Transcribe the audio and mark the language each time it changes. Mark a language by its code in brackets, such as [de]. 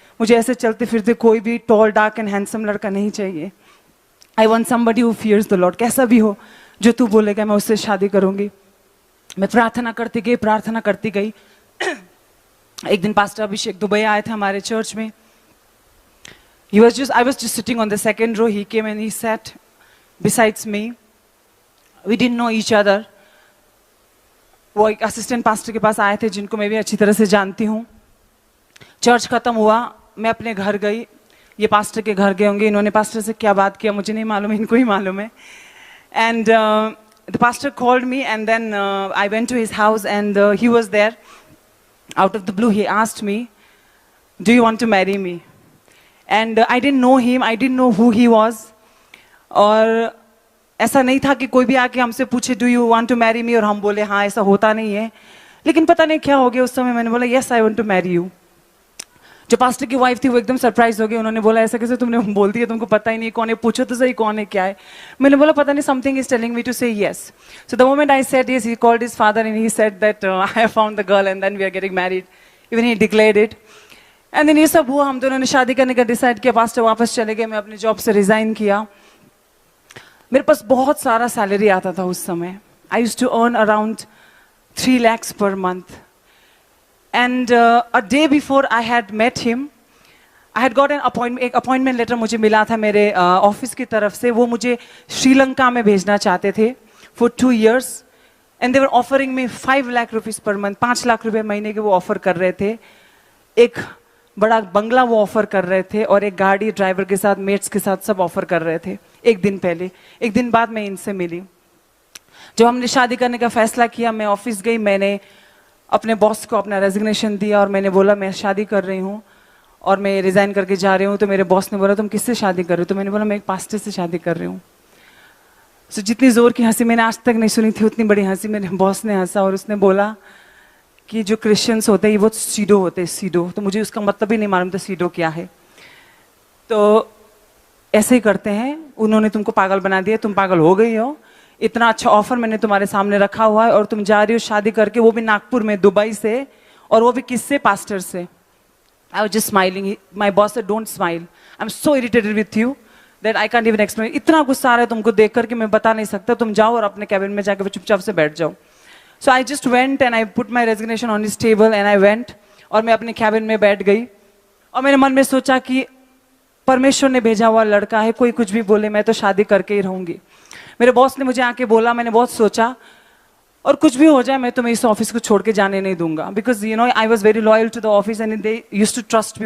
[hi] मुझे ऐसे चलते फिरते कोई भी टॉल डार्क एंड हैंडसम लड़का नहीं चाहिए। [en] I want somebody who fears the Lord. [hi] कैसा भी हो जो तू बोलेगा मैं उससे शादी करूंगी। मैं प्रार्थना करती गई, प्रार्थना करती गई। एक दिन पास्टर अभिषेक दुबई आए थे हमारे चर्च में। [en] I was just sitting on the second row. He came and he sat besides me. We didn't know each other. [hi] वो एक असिस्टेंट पास्टर के पास आए थे जिनको मैं भी अच्छी तरह से जानती हूँ। चर्च खत्म हुआ, मैं अपने घर गई। ये पास्टर के घर गए होंगे, इन्होंने पास्टर से क्या बात किया मुझे नहीं मालूम, इनको ही मालूम है। [en] And the pastor called me, and then I went to his house, and he was there. Out of the blue, he asked me, "Do you want to marry me?" And I didn't know him, I didn't know who he was. [hi] और ऐसा नहीं था कि कोई भी आके हमसे पूछे, [en] "Do you want to marry me?" [hi] और हम बोले हाँ, ऐसा होता नहीं है. लेकिन पता नहीं क्या हो गया उस समय, मैंने बोला, [en] "Yes, I want to marry you." [hi] जो पास्टर की वाइफ थी वो एकदम सरप्राइज हो गई. उन्होंने बोला, "ऐसा कैसे तुमने बोल दिया, तुमको पता ही नहीं कौन है, पूछो तो सही कौन है क्या है." मैंने बोला, "पता नहीं, [en] Something is telling me to say yes." So the moment I said yes, he called his father and he said that I have found the girl and then we are getting married. Even he declared it. [hi] And then ये सब हुआ, हम दोनों ने शादी करने का decide किया. पास्टर वापस चले गए, मैं अपने जॉब से रिजाइन किया. मेरे पास बहुत सारा सैलरी आता था उस समय. [en] I used to earn around 3 lakhs per month. And a day before I had met him, I had got [hi] एक अपॉइंटमेंट लेटर मुझे मिला था मेरे ऑफिस की तरफ से. वो मुझे श्रीलंका में भेजना चाहते थे [en] for 2 years. And they were offering me 5 lakh rupees per month. [hi] 5 lakh रुपए महीने के वो ऑफर कर रहे थे. एक बड़ा बंगला वो ऑफर कर रहे थे, और एक गाड़ी, ड्राइवर के साथ, मेट्स के साथ सब ऑफर कर रहे थे. एक दिन पहले, एक दिन बाद मैं इनसे मिली. जब हमने शादी करने का फैसला किया, मैं ऑफिस गई, मैंने अपने बॉस को अपना रेजिग्नेशन दिया और मैंने बोला, मैं शादी कर रही हूँ और मैं रिजाइन करके जा रही हूँ. तो मेरे बॉस ने बोला, "तुम किससे शादी कर रहे हो?" तो मैंने बोला, "मैं एक पास्टर से शादी कर रही हूँ." सो जितनी जोर की हंसी मैंने आज तक नहीं सुनी थी, उतनी बड़ी हंसी मेरे बॉस ने हंसा. और उसने बोला कि जो क्रिश्चियंस होते हैं ये बहुत सीडो होते हैं, सीडो. तो मुझे उसका मतलब ही नहीं मालूम था सीडो क्या है. तो ऐसे ही करते हैं, उन्होंने तुमको पागल बना दिया, तुम पागल हो गई हो. इतना अच्छा ऑफर मैंने तुम्हारे सामने रखा हुआ है और तुम जा रही हो शादी करके, वो भी नागपुर में, दुबई से, और वो भी किससे? पास्टर से. [en] I was just smiling. My boss said, "Don't smile. I'm so irritated with you that I can't even explain." [hi] इतना गुस्सा आ रहा है तुमको देख करके, मैं बता नहीं सकता. तुम जाओ और अपने कैबिन में जाकर चुपचाप से बैठ जाओ. [en] So I just went and I put my resignation on his table and I went. [hi] और मैं अपने कैबिन में बैठ गई और मैंने मन में सोचा कि परमेश्वर ने भेजा हुआ लड़का है, कोई कुछ भी बोले, मैं तो शादी करके ही रहूंगी. मेरे बॉस ने मुझे आके बोला, मैंने बहुत सोचा, और कुछ भी हो जाए मैं तुम्हें इस ऑफिस को छोड़ के जाने नहीं दूंगा. [en] Because you know I was very loyal to the office and they used to trust me.